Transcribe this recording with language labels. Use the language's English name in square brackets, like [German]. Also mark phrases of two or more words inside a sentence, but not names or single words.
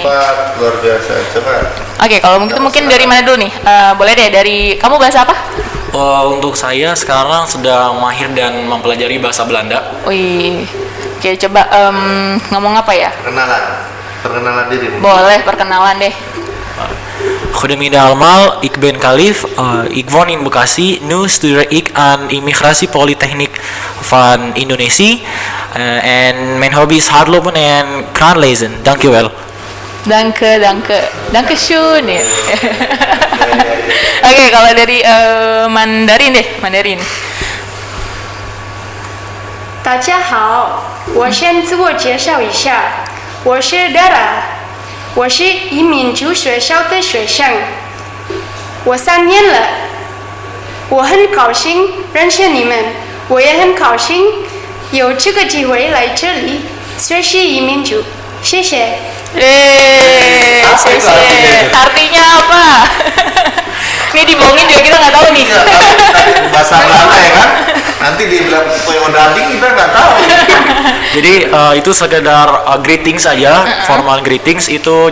[Indonesian] Luar biasa. Coba. Oke, kalau begitu mungkin dari mana dulu nih? Boleh deh dari kamu bahasa apa? Untuk saya sekarang sedang mahir dan mempelajari bahasa Belanda. Wih. Oke, coba ngomong apa ya? Perkenalan diri. Boleh perkenalan deh. [Dutch] Goedemiddag allemaal, ik ben Kalif. Ik woon in Bekasi. Nu studeer ik aan Immigratie Polytechniek van Indonesië. En mijn hobby is hardlopen en kraan lezen. Dankjewel. [German] Danke schön ya. [Indonesian] Oke, kalau dari Mandarin deh, Mandarin. [Chinese] 大家好，我先自我介绍一下，我是 Dara， 我是移民局学校的学生，我3年了，我很高兴认识你们，我也很高兴有这个机会来这里学习移民局，谢谢。 [Indonesian] Artinya apa? Ini dibohongin juga kita nggak tahu nih. Bahasa Belanda ya kan? Nanti dibilang Poyodading kita nggak tahu. Jadi itu sekedar greetings saja, [English] formal greetings [Indonesian] itu.